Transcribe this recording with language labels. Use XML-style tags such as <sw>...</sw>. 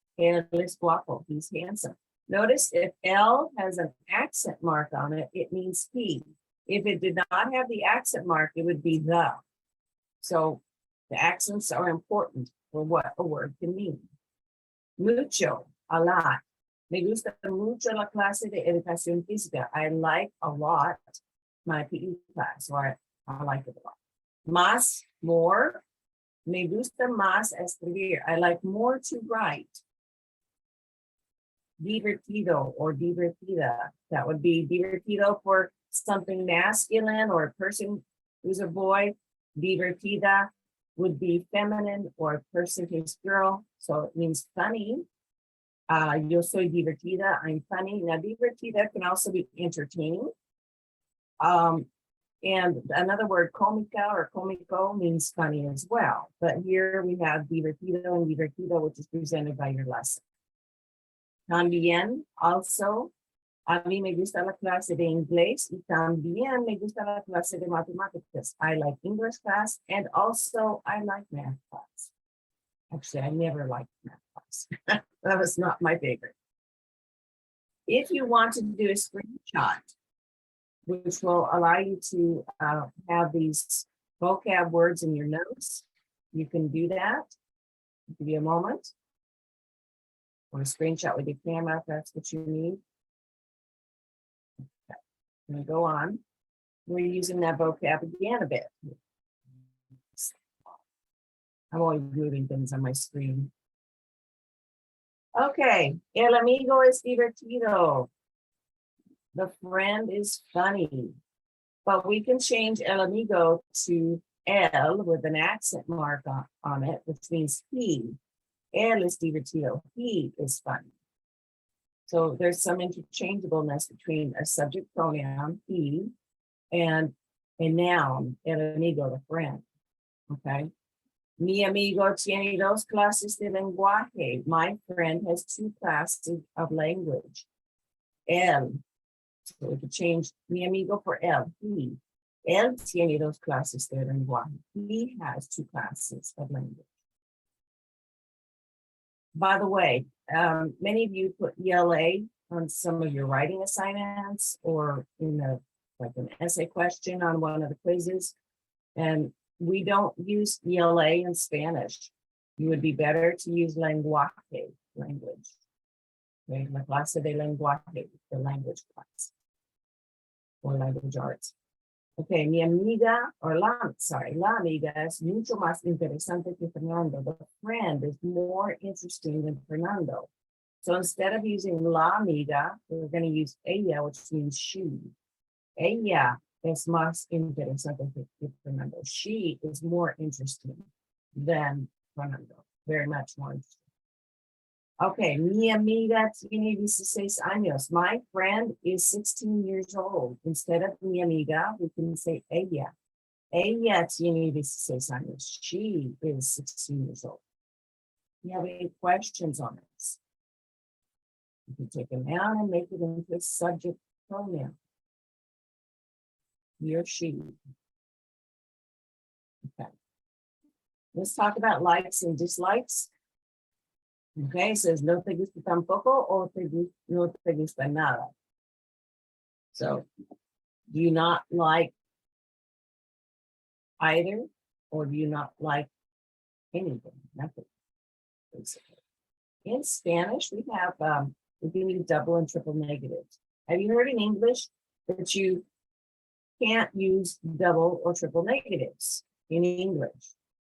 <es>Él es guapo.</es> <en>He's handsome. Notice if L has an accent mark on it, it means he. If it did not have the accent mark, it would be the. So the accents are important for what a word can mean. Mucho, a lot.</en> <es>Me gusta mucho la clase de educación física.</es> <en>I like a lot my PE class, or I like it a lot.</en> <es>Más, more. Me gusta más escribir.</es> <en>I like more to write.</en> <es>Divertido or divertida.</es> <en>That would be divertido for something masculine or a person who's a boy. Divertida would be feminine or a person who's girl. So it means funny.</en> <es>Yo soy divertida,</es> <en>I'm funny. Now divertida can also be entertaining. And another word, cómica or cómico, means funny as well. But here we have divertido and divertida, which is presented by your lesson.</en> <es>También, also, a mí me gusta la clase de inglés y también me gusta la clase de matemáticas.</es> <en>I like English class and also I like math class. Actually, I never liked math class. That was not my favorite. If you want to do a screenshot which will allow you to have these vocab words in your notes. You can do that. I'll give you a moment. Or a screenshot with your camera if that's what you need. Okay. I'm gonna go on. We're using that vocab again a bit. I'm always moving things on my screen.</en> <es>Okay, el amigo es divertido.</es> <en>The friend is funny. But we can change el amigo to el with an accent mark on it, which means he.</en> <es>El es divertido.</es> <en>He is funny. So there's some interchangeableness between a subject pronoun, he, and a noun, el amigo, the friend. Okay.</en> <es>Mi amigo tiene dos clases de lenguaje.</es> <en>My friend has 2 classes of language. El. So we could change mi amigo for el, he.</en> <es>Él tiene 2 clases de lenguaje.</es> <en>He has 2 classes of language. By the way, many of you put ELA on some of your writing assignments or in like an essay question on one of the quizzes. And we don't use ELA in Spanish. You would be better to use lenguaje, language. Okay,</en> <es>la clase de lenguaje,</es> <en>the language class. Or language arts.</en> <es>Okay, mi amiga, or la amiga es mucho más interesante que Fernando.</es> <en>The friend is more interesting than Fernando. So instead of using la amiga, we're going to use ella, which means she.</en> <es>Ella es más interesante que Fernando.</es> <en>She is more interesting than Fernando. Very much more interesting.</en> <es>Okay, mi amiga tiene 16 años.</es> <en>My friend is 16 years old. Instead of mi amiga, we can say ella.</en> <es>Ella tiene 16 años.</es> <en>She is 16 years old. You have any questions on this? You can take a noun and make it into a subject pronoun. He or she. Okay. Let's talk about likes and dislikes.</en> <es>Okay,</es> <en>it says</en> <es>no te gusta tampoco o no te gusta nada.</es> <en>So, do you not like either, or do you not like anything? Nothing. Basically. In Spanish, we have we can use double and triple negatives. Have you heard in English that you can't use double or triple negatives in English?</en>